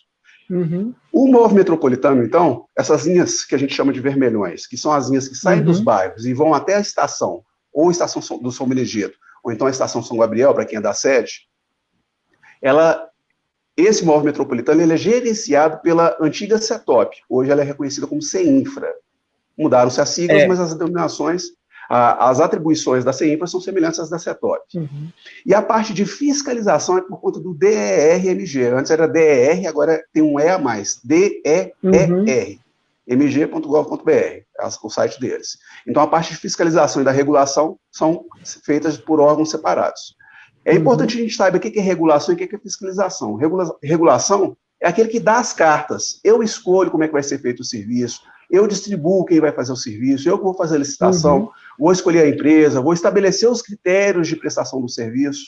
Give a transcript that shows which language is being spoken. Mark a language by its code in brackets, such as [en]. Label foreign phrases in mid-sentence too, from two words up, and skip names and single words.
[pt] O móvel metropolitano, então, essas linhas que a gente chama de vermelhões, que são as linhas que saem dos bairros e vão até a estação, ou a estação do São Benedito, ou então a estação São Gabriel, para quem é da sede, esse móvel metropolitano ele é gerenciado pela antiga CETOP, hoje ela é reconhecida como CEINFRA. Mudaram-se as siglas, mas as denominações, as atribuições da CEINFRA são semelhantes às da CETOP. E a parte de fiscalização é por conta do DER-MG. Antes era DER, agora tem um E a mais. DEER. mg.gov.br, o site deles. Então, a parte de fiscalização e da regulação são feitas por órgãos separados. É importante a gente saber o que é regulação e o que é fiscalização. Regulação é aquele que dá as cartas. Eu escolho como é que vai ser feito o serviço, eu distribuo quem vai fazer o serviço, eu vou fazer a licitação, vou escolher a empresa, vou estabelecer os critérios de prestação do serviço.